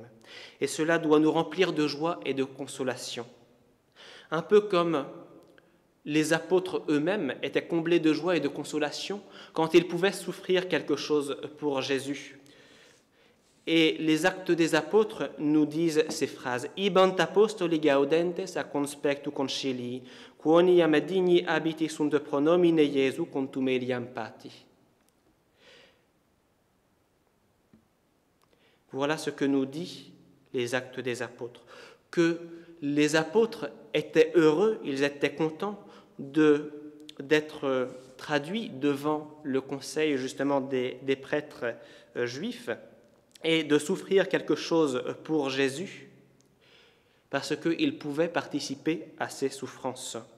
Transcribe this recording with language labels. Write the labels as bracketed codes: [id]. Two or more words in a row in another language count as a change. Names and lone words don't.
[fr] Et cela doit nous remplir de joie et de consolation. Un peu comme les apôtres eux-mêmes étaient comblés de joie et de consolation quand ils pouvaient souffrir quelque chose pour Jésus. Et les Actes des Apôtres nous disent ces phrases. [la] Ibant apostoli gaudentes a conspectu concilii, quoniam digni habiti sunt pronomine Iesu contumeliam pati. [fr] Voilà ce que nous dit les Actes des Apôtres, que les apôtres étaient heureux, ils étaient contents d'être traduits devant le conseil justement des prêtres juifs et de souffrir quelque chose pour Jésus parce qu'ils pouvaient participer à ces souffrances.